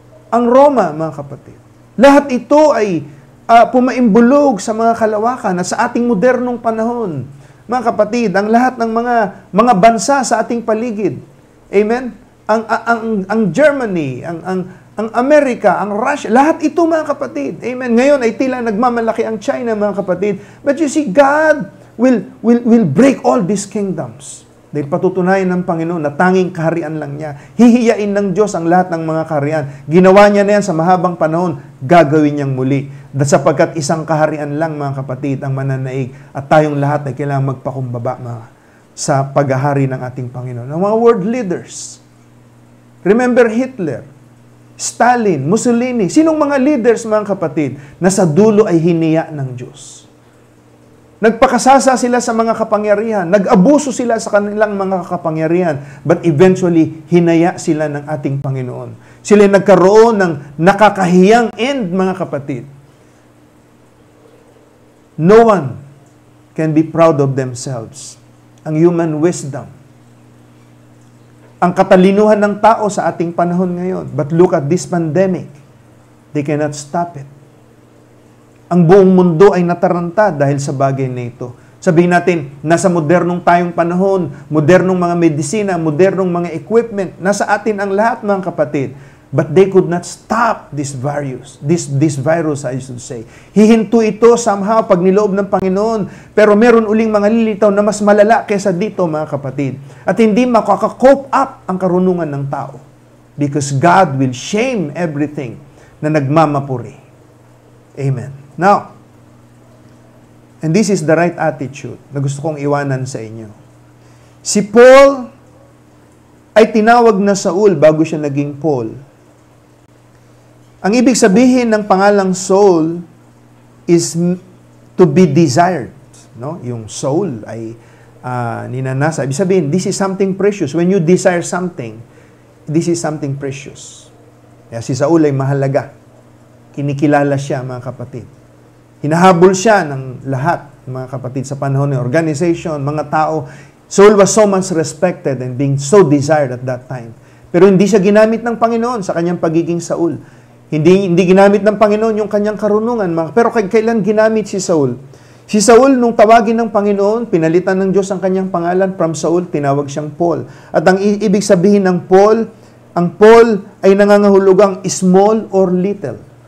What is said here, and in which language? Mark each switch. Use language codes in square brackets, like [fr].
[tl] Ang Roma, mga kapatid. Lahat ito ay pumaimbulog sa mga kalawakan at sa ating modernong panahon. Mga kapatid, ang lahat ng mga bansa sa ating paligid. Amen? Ang Germany, ang Amerika, ang Russia, lahat ito, mga kapatid. Amen? Ngayon ay tila nagmamalaki ang China, mga kapatid. [en] But you see, God will break all these kingdoms. [tl] Dahil patutunayan ng Panginoon na tanging kaharian lang niya. Hihiyain ng Diyos ang lahat ng mga kaharian. Ginawa niya na yan sa mahabang panahon, gagawin niyang muli. Sapagkat isang kaharian lang, mga kapatid, ang mananaig. At tayong lahat ay kailangang magpakumbaba sa paghahari ng ating Panginoon. Ang mga world leaders. [en] Remember Hitler, Stalin, Mussolini. [tl] Sinong mga leaders, mga kapatid, na sa dulo ay hiniya ng Diyos? Nagpakasasa sila sa mga kapangyarihan. Nag-abuso sila sa kanilang mga kapangyarihan. But eventually, [en] hinaya sila ng ating Panginoon. [tl] Sila nagkaroon ng nakakahiyang [en] end, [tl] mga kapatid. No one can be proud of themselves. Ang human wisdom ang katalinuhan ng tao sa ating panahon ngayon. [en] But look at this pandemic. They cannot stop it. [tl] Ang buong mundo ay nataranta dahil sa bagay na ito. Sabihin natin, nasa modernong tayong panahon, modernong mga medisina, modernong mga equipment, nasa atin ang lahat, mga kapatid. [en] But they could not stop this virus. [tl] This virus, I should say. [en] Hihinto ito somehow pag niloob ng Panginoon. [tl] Pero meron uling mga lilitaw na mas malala kaysa dito, mga kapatid. At hindi makaka-cope up ang karunungan ng tao. Because God will shame everything na nagmamapuri. Amen. [en] Now, and this is the right attitude [tl] na gusto kong iwanan sa inyo. Si Paul ay tinawag na Saul bago siya naging Paul. Ang ibig sabihin ng pangalang Saul is to be desired. No? Yung soul ay ninanasa. [en] Ibig sabihin, this is something precious. When you desire something, this is something precious. [tl] Kaya si Saul ay mahalaga. Kinikilala siya, mga kapatid. Hinahabol siya ng lahat, mga kapatid, sa panahon ng organization, mga tao. [en] Saul was so much respected and being so desired at that time. [tl] Pero hindi siya ginamit ng Panginoon sa kanyang pagiging Saul. Hindi ginamit ng Panginoon yung kanyang karunungan. Pero kailan ginamit si Saul? Si Saul, nung tawagin ng Panginoon, pinalitan ng Diyos ang kanyang pangalan. From Saul, tinawag siyang Paul. At ang ibig sabihin ng Paul, ang Paul ay nangangahulugang [en] small or little.